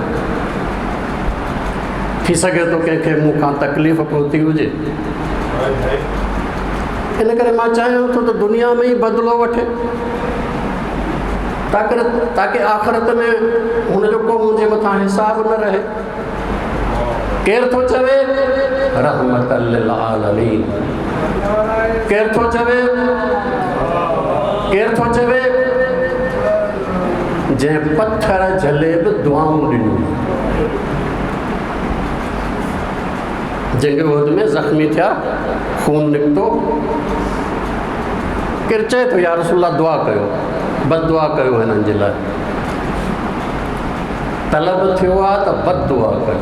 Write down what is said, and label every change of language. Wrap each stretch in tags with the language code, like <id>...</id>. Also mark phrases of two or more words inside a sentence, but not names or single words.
<sd>थी सघे थो कंहिंखे मूंखां तकलीफ़ पहुती हुजे, इन करे मां चाहियां थो त दुनिया में ई बदिलो वठे, ताकि आख़िरत में हुनजो को मुंहिंजे मथां हिसाब न रहे। केरु थो चवे</sd> <ar>رحمة للعالمين,</ar> <sd>केरु थो चवे जंहिं पत्थर झले बि दुआऊं ॾिनियूं, जंग उहद में ज़ख़्मी थिया, खून निकितो, केरु चए थो या रसूल दुआ कयो, बददुआ कयो हिननि जे लाइ, तलब थियो आहे त बददुआ कयो।</sd>